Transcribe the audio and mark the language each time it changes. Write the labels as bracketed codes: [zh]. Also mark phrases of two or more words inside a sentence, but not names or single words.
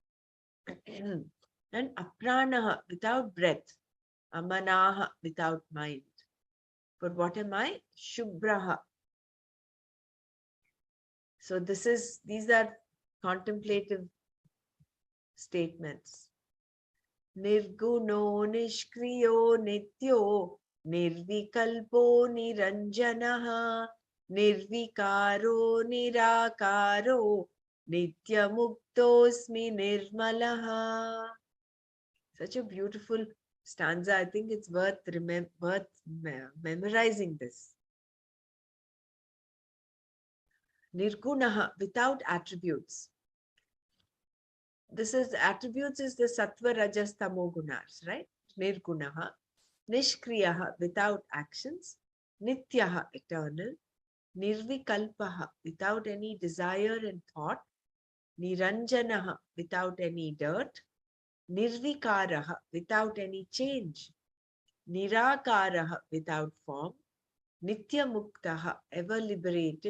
[en] And apranaha, without breath. Amanaha, without mind. But what am I? Shubhraha. So these are contemplative statements. [sa] निर्गुणो निष्क्रियो नित्यो निर्विकल्पो निरञ्जनः निर्विकारो निराकारो नित्यमुक्तोऽस्मि निर्मलः. [en] Such a beautiful stanza. I think it's worth memorizing this. Nirgunaha, without attributes. This is attributes is the [sa] सत्त्व, रजस्, तमो गुणाः, [en] right? [sa] निर्गुणः। निष्क्रियः, [en] without actions. Nityaha, eternal. Nirvikalpaha, without any desire and thought. Niranjanaha, without any dirt. Nirvikaraha, without any change. Nirakaraha, without form. Nityamuktaha, ever liberated.